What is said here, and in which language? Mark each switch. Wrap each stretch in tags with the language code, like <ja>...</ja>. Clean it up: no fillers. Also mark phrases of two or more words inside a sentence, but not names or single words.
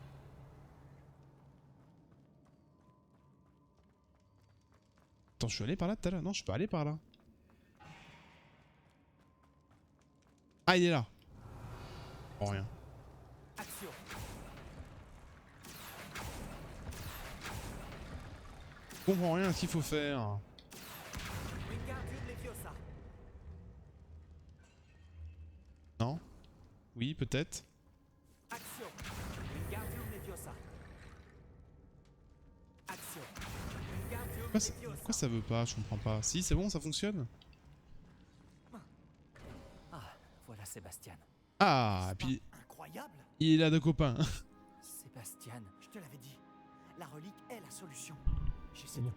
<fr>Attends, je suis allé par là tout à l'heure. Non, je suis pas allé par là. Ah, il est là. Oh, rien. Action. Je comprends rien à ce qu'il faut faire. Wingardium Leviosa. Non? Oui, peut-être. Action. Wingardium Leviosa. Action. Wingardium Pourquoi Leviosa. ça veut pas? Je comprends pas. Si, c'est bon, ça fonctionne? Sébastien. Ah, et puis Incroyable. il a deux copains. Sébastien. Je te l'avais dit. La relique est la solution. J'essaie de</fr>